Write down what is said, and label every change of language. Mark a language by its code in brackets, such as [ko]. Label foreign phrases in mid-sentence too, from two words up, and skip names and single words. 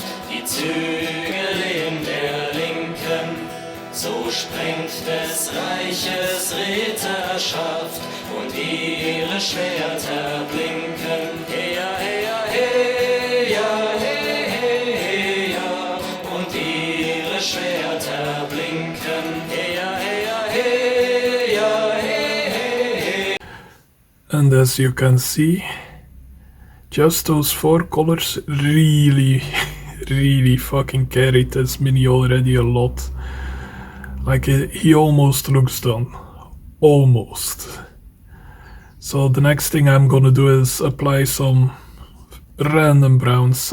[de] die Zügel in der Linken, so sprengt des Reiches Ritterschaft und ihre Schwerter blinken. Heya, heya, heya, heya, heya, und ihre Schwerter blinken. Heya, heya, heya, heya, heya. [en] And as you can see, just those 4 colors really fucking carried this mini already a lot. Like, he almost looks done. Almost. So the next thing I'm gonna do is apply some random browns.